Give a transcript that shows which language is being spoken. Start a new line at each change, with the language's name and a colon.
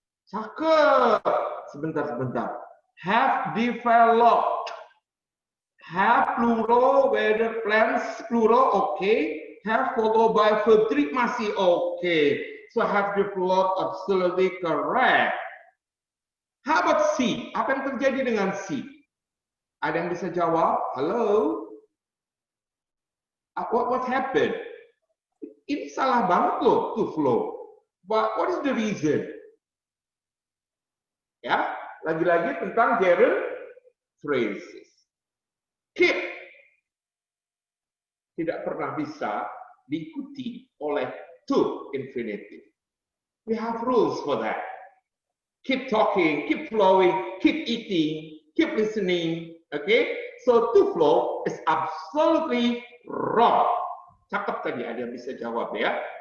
Indonesian: Cakep. Sebentar.
English: Have developed. Have plural, whether plans plural, okay. Have followed by verb 3 masih okay. So have developed absolutely correct. How about C?
Indonesian: Apa yang terjadi dengan C? Ada yang bisa jawab? Halo?
English: What happened?
Indonesian: Ini salah banget loh, to flow.
English: But what is the reason?
Indonesian: Ya, lagi-lagi tentang gerund phrases. Keep tidak pernah bisa diikuti oleh to infinitive.
English: We have rules for that. Keep talking, keep flowing, keep eating, keep listening. Okay, so to flow is absolutely wrong.
Indonesian: Cakep tadi, ada yang bisa jawab ya.